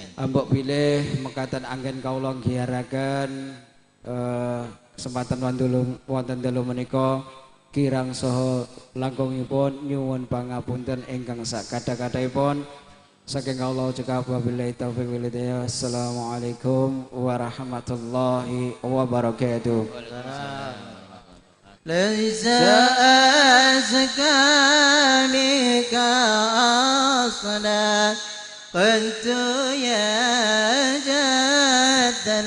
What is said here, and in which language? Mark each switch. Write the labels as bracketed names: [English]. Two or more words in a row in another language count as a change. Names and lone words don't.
[Javanese] Ambok bilih mekaten anggen kawula nggiharaken kesempatan wonten dalu menika kirang saha langkungipun nyuwun pangapunten ingkang sakadha-kadhahipun saking Allah juga [Arabic] وبالله التوفيق والهداية. السلام عليكم ورحمة الله وبركاته. ليس أزكى منك أصلا قلت يا جد